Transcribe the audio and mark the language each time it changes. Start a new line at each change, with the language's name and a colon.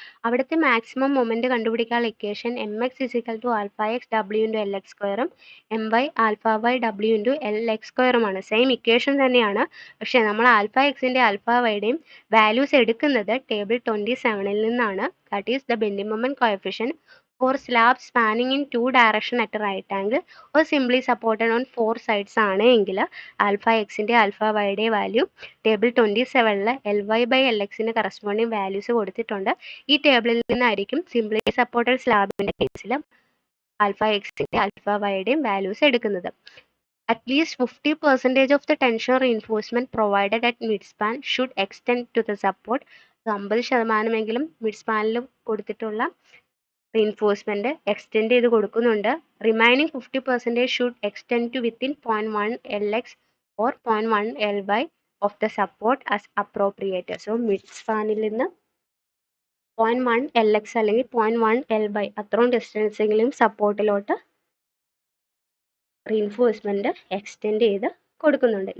Malayalam: അവിടുത്തെ maximum moment കണ്ടുപിടിക്കാനുള്ള equation mx = α(x) w(Lx²) my α/w(Lx²) same equation തന്നെയാണ്. പക്ഷേ നമ്മൾ α(x)ന്റെ α/y)യുടെയും വാല്യൂസ് എടുക്കുന്നത് ടേബിൾ 27 നിന്നാണ്.
English: that is the bending moment coefficient for slabs spanning in 2 directions at a right angle or simply supported on 4 sides
Malayalam: ആണ് എങ്കിൽ α(x)ന്റെ α/y)യുടെ value table 27 Ly/Lx corresponding values കൊടുത്തിട്ടുണ്ട്. ഈ ടേബിളിൽ നിന്നായിരിക്കും സിംപ്ലി സപ്പോർട്ടഡ് സ്ലാബിന്റെ കേസിൽ α(x)ന്റെ α/y)യുടെയും വാല്യൂസ് എടുക്കുന്നത്.
English: At least 50% of the tension reinforcement provided at midspan should extend to the support.
Malayalam: 50% mid സ്പാനിൽ കൊടുത്തിട്ടുള്ള reinforcement extend ചെയ്ത് കൊടുക്കുന്നുണ്ട്.
English: Remaining 50% should extend to within 0.1 Lx or 0.1 Ly of the support as appropriate.
Malayalam: So mid സ്പാനിൽ നിന്ന് 0.1 Lx അല്ലെങ്കിൽ 0.1 Ly അത്രയും ഡിസ്റ്റൻസെങ്കിലും സപ്പോർട്ടിലോട്ട് reinforcement extend ചെയ്ത് കൊടുക്കുന്നുണ്ട്.